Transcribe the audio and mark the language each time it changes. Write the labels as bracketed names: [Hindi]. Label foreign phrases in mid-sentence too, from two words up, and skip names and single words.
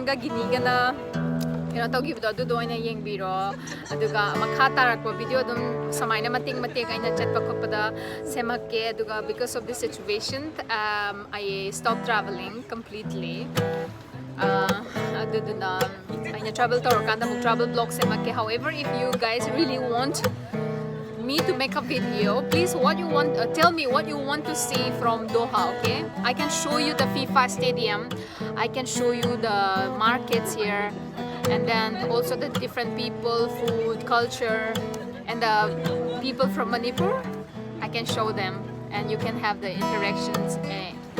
[Manipuri] ga giniga na tawgibdo do oina yengbiro aduga makha tarakpa video dum samaina mating aina chatpa khopada semakke aduga [English] because of this situation I stopped traveling completely [Manipuri] aduduna aina travel torkanda mug travel blog semakke [English] however if you guys really want me to make a video, please tell me what you want to see from Doha, okay? I can show you the FIFA stadium, I can show you the markets here, and then also the different people, food, culture, and the people from Manipur, I can show them, and you can have the interactions